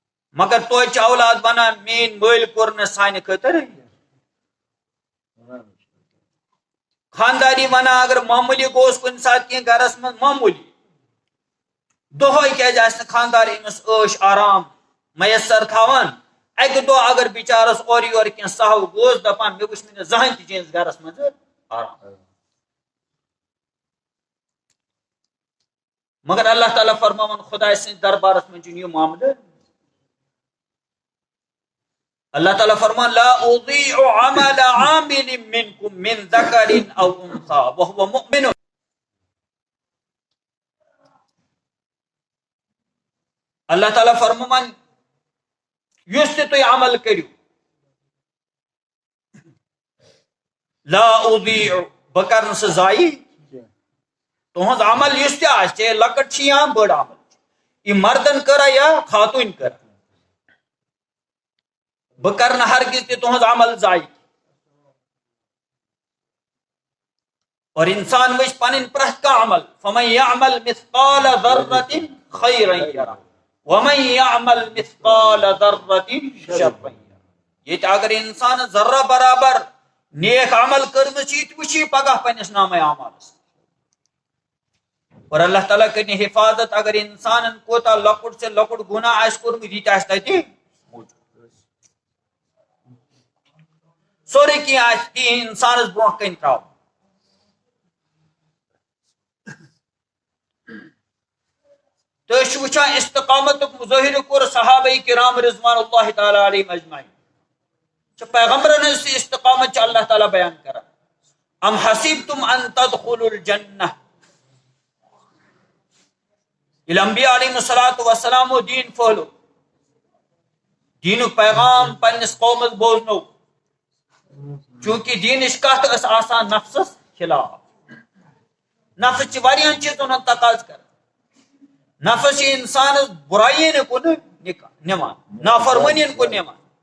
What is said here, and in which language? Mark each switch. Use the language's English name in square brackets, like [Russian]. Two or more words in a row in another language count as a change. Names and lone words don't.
[Kashmiri] مگر توچ اولاد بنان مین مل کور سانہ خاطر خانداری ونان اگر معمولی گوس کن سات کی گرس من معمولی دہے کیازِ خاندار امس عیش آرام میسر تھاوان اکہ دہ اگر بچارس اور یور کی سہو گوس دپان مے وچھ نہ زہن تہ چٲنِس گرس مز آرام مگر اللہ تعالیٰ فرماون خدا سٕنٛدِس دربارس منٛز چھُنہٕ یہِ معاملہٕ اللہ تعالیٰ فرمان [Arabic] لا اضيع عمل عامل منكم من ذكر او انثى وهو مؤمن [Kashmiri] اللہ تعالیٰ فرمان یُس تہِ تُہۍ عمل کٔرِو [Arabic] لا اضيع [Kashmiri] بہٕ کر نہٕ سُہ ضایع تُہنٛد عمل یُس تہِ آسہِ چاہے لۄکٕٹ چھِ یا بٔڑ عمل یہِ مردن کٔرا یا خاتوٗنۍ کٔرا بہٕ کر نہٕ ہرگز تہِ تُہنٛد عمل ضایع اور انسان وٕچھ پنٕنۍ پرٛٮ۪تھ کانٛہہ عمل [Arabic] فمن يعمل مثقال ذرة خيرا يرى ومن يعمل مثقال ذرة شرا يرى [Kashmiri] ییٚتہِ اگر انسان ذرہ برابر نیک عمل کٔرمٕژ چھِ یہِ تہِ وٕچھی پگاہ پننِس نامے اعمالس اور اللہ تعالیٰ کرِ حفاظت اگر انسانن کوتاہ لۄکُٹ سے لۄکُٹ گناہ آسہِ کوٚرمُت یہِ تہِ آسہِ تتہِ موٗجوٗد سورُے کینٛہہ آسہِ تی انسانس برونٛہہ کَنہِ تراوُن تُہۍ چھِو وٕچھان استقامتُک مظٲہرٕ کوٚر صحابہ کرام رضوان اللہ تعالیٰ علیہم اجمعین چھِ پیغمبرن ہٕنٛز تہِ استقامت چھِ اللہ تعالیٰ بیان کران [Arabic] ام حسبتم ان تدخلوا الجنہ [Kashmiri] ییٚلہِ انبیاء علیہم الصلوۃ والسلامو دیٖن پھٔہلو دیٖنُک پیغام پننِس قومس بوزنو چوٗنکہِ دیٖنٕچ کتھ ٲس آسان نفسس خلاف نفس چھِ واریاہن چیٖزن ہُنٛد تقاضہٕ کران نفس چھِ انسانس برایین کُن نِوان نافرمٲنین کُن نِوان